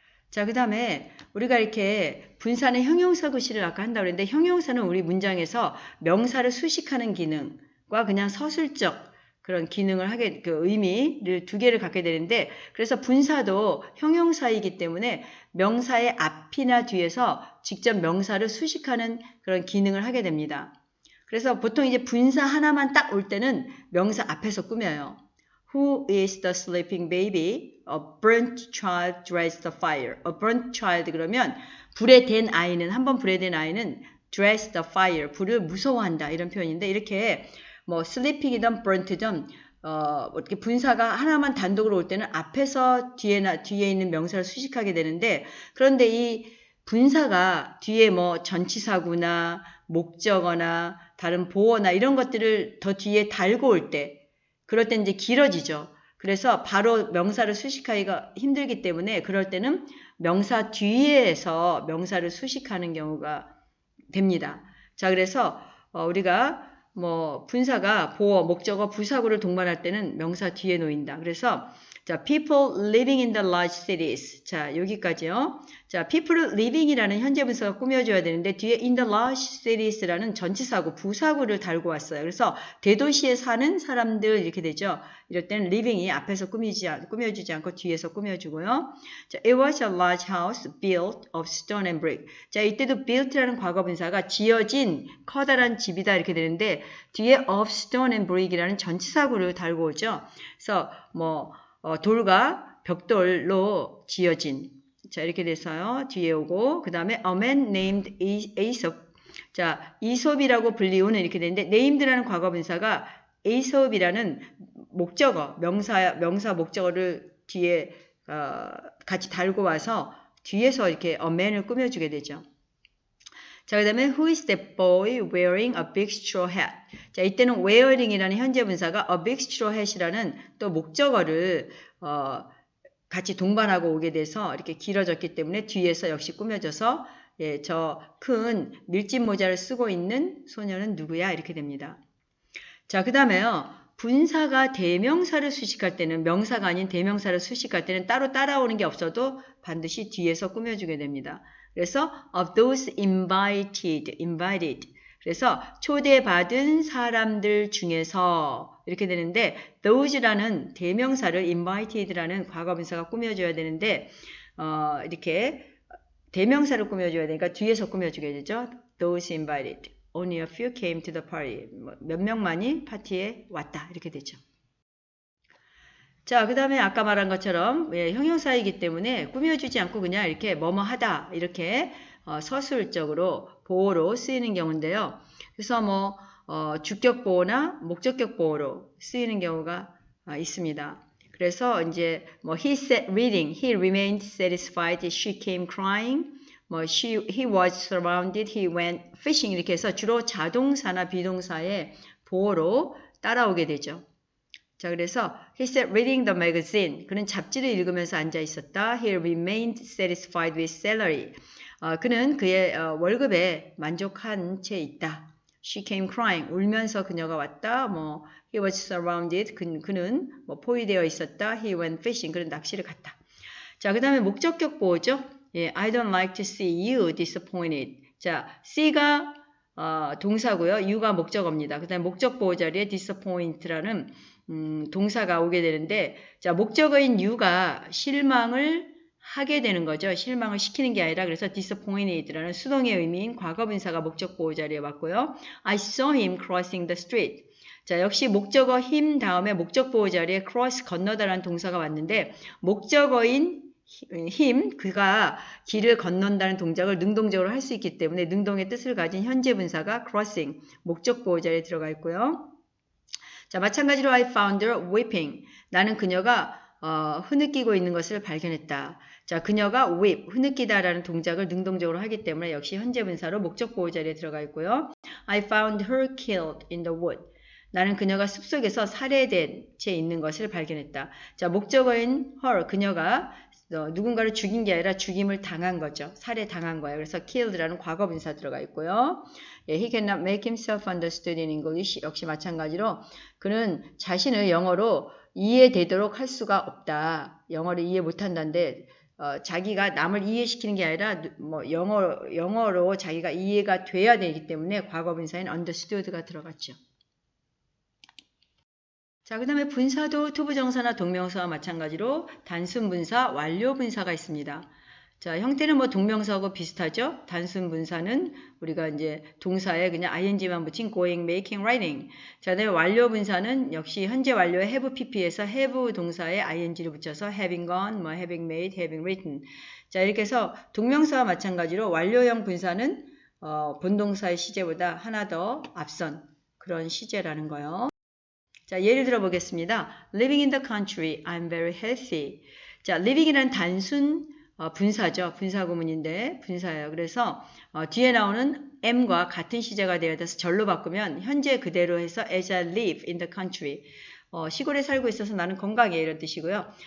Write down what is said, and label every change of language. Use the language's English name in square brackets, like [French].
[Korean] 자, 그 다음에 우리가 이렇게 분사는 형용사 구실을 아까 한다고 그랬는데 형용사는 우리 문장에서 명사를 수식하는 기능과 그냥 서술적 그런 기능을 하게 그 의미를 두 개를 갖게 되는데 그래서 분사도 형용사이기 때문에 명사의 앞이나 뒤에서 직접 명사를 수식하는 그런 기능을 하게 됩니다. 그래서 보통 이제 분사 하나만 딱 올 때는 명사 앞에서 꾸며요. [English] Who is the sleeping baby? A burnt child dreads the fire. A burnt child [Korean] 그러면 불에 댄 아이는 한번 불에 댄 아이는 [English] dreads the fire. [Korean] 불을 무서워한다 이런 표현인데 이렇게 뭐 sleeping이든 burnt든 이렇게 분사가 하나만 단독으로 올 때는 앞에서 뒤에 있는 명사를 수식하게 되는데 그런데 이 분사가 뒤에 뭐 전치사구나 목적어나 다른 보어나 이런 것들을 더 뒤에 달고 올 때 그럴 때 이제 길어지죠. 그래서 바로 명사를 수식하기가 힘들기 때문에 그럴 때는 명사 뒤에서 명사를 수식하는 경우가 됩니다. 자, 그래서 우리가 뭐 분사가 보어, 목적어, 부사구를 동반할 때는 명사 뒤에 놓인다. 그래서 [English] 자, people living in the large cities. [Korean] 자, 여기까지요. 자, people living이라는 현재 분사가 꾸며줘야 되는데 뒤에 [English] in the large cities [Korean] 라는 전치사구, 부사구를 달고 왔어요. 그래서 대도시에 사는 사람들 이렇게 되죠. 이럴 때는 living이 앞에서 꾸며주지 않고 뒤에서 꾸며주고요. [English] 자, it was a large house built of stone and brick. [Korean] 자, 이때도 built라는 과거 분사가 지어진 커다란 집이다 이렇게 되는데 뒤에 [English] of stone and brick [Korean] 이라는 전치사구를 달고 오죠. 그래서 돌과 벽돌로 지어진. 자, 이렇게 돼서요. 뒤에 오고, 그 다음에 [English] a man named Aesop. [Korean] 자, 이솝이라고 불리우는 이렇게 되는데, named라는 과거 분사가 Aesop이라는 목적어, 명사 목적어를 뒤에 같이 달고 와서 뒤에서 이렇게 a man을 꾸며주게 되죠. [English] 자, 그 다음에 who is that boy wearing a big straw hat? [Korean] 자, 이때는 wearing이라는 현재 분사가 [English] a big straw hat [Korean] 이라는 또 목적어를 같이 동반하고 오게 돼서 이렇게 길어졌기 때문에 뒤에서 역시 꾸며져서 예, 저 큰 밀짚 모자를 쓰고 있는 소녀는 누구야? 이렇게 됩니다. 자, 그 다음에요. 분사가 대명사를 수식할 때는 명사가 아닌 대명사를 수식할 때는 따로 따라오는 게 없어도 반드시 뒤에서 꾸며주게 됩니다. [English] 그래서 of those invited. [Korean] 그래서 초대받은 사람들 중에서 이렇게 되는데 those라는 대명사를 invited라는 과거분사가 꾸며줘야 되는데 이렇게 대명사를 꾸며줘야 되니까 뒤에서 꾸며주게 되죠. [English] those invited. Only a few came to the party. [Korean] 몇 명만이 파티에 왔다. 이렇게 되죠. 자, 그 다음에 아까 말한 것처럼 형용사이기 때문에 꾸며주지 않고 그냥 이렇게 뭐뭐 하다 이렇게 서술적으로 보어로 쓰이는 경우인데요. 그래서 주격 보어나 목적격 보어로 쓰이는 경우가 있습니다. [English] 그래서 이제 he said reading, he remained satisfied, she came crying, he was surrounded, he went fishing [Korean] 이렇게 해서 주로 자동사나 비동사의 보어로 따라오게 되죠. [English] 자, 그래서 he sat reading the magazine. [Korean] 그는 잡지를 읽으면서 앉아 있었다. [English] He remained satisfied with salary. [Korean] 그는 그의 월급에 만족한 채 있다. [English] She came crying. [Korean] 울면서 그녀가 왔다. [English] he was surrounded. [Korean] 그는 포위되어 있었다. [English] He went fishing. [Korean] 그는 낚시를 갔다. 자, 그 다음에 목적격 보호죠. [English] 예, I don't like to see you disappointed. [Korean] 자, see가 동사고요. you가 목적어입니다. 그 다음에 목적 보호 자리에 disappoint라는 동사가 오게 되는데, 자, 목적어인 you가 실망을 하게 되는 거죠. 실망을 시키는 게 아니라, 그래서 disappointed라는 수동의 의미인 과거분사가 목적 보호 자리에 왔고요. [English] I saw him crossing the street. [Korean] 자, 역시 목적어 him 다음에 목적 보호 자리에 cross 건너다라는 동사가 왔는데, 목적어인 him, 그가 길을 건넌다는 동작을 능동적으로 할 수 있기 때문에 능동의 뜻을 가진 현재 분사가 crossing, 목적 보호 자리에 들어가 있고요. [English] 자, 마찬가지로 I found her weeping. [Korean] 나는 그녀가 흐느끼고 있는 것을 발견했다. 자, 그녀가 weep, 흐느끼다라는 동작을 능동적으로 하기 때문에 역시 현재 분사로 목적 보호 자리에 들어가 있고요. [English] I found her killed in the wood. [Korean] 나는 그녀가 숲속에서 살해된 채 있는 것을 발견했다. 자, 목적어인 her, 그녀가 누군가를 죽인 게 아니라 죽임을 당한 거죠. 살해당한 거예요. 그래서 killed라는 과거 분사 들어가 있고요. [English] 예, he cannot make himself understood in English. [Korean] 역시 마찬가지로 그는 자신을 영어로 이해되도록 할 수가 없다. 영어를 이해 못한다는데 자기가 남을 이해시키는 게 아니라 영어로 자기가 이해가 돼야 되기 때문에 과거 분사인 understood가 들어갔죠. 자, 그 다음에 분사도 투부정사나 동명사와 마찬가지로 단순 분사, 완료 분사가 있습니다. 자, 형태는 동명사하고 비슷하죠? 단순 분사는 우리가 이제 동사에 그냥 ing만 붙인 going, making, writing. 자, 그다음에 완료 분사는 역시 현재 완료의 have pp에서 have 동사에 ing를 붙여서 [English] having gone, having made, having written. [Korean] 자, 이렇게 해서 동명사와 마찬가지로 완료형 분사는 본동사의 시제보다 하나 더 앞선 그런 시제라는 거예요. 자, 예를 들어 보겠습니다. [English] Living in the country, I'm very healthy. [Korean] 자, living이란 단순 분사죠. 분사구문인데 분사예요. 그래서 뒤에 나오는 am과 같은 시제가 되어서 절로 바꾸면 현재 그대로 해서 [English] as I live in the country. [Korean] 시골에 살고 있어서 나는 건강해 이런 뜻이고요.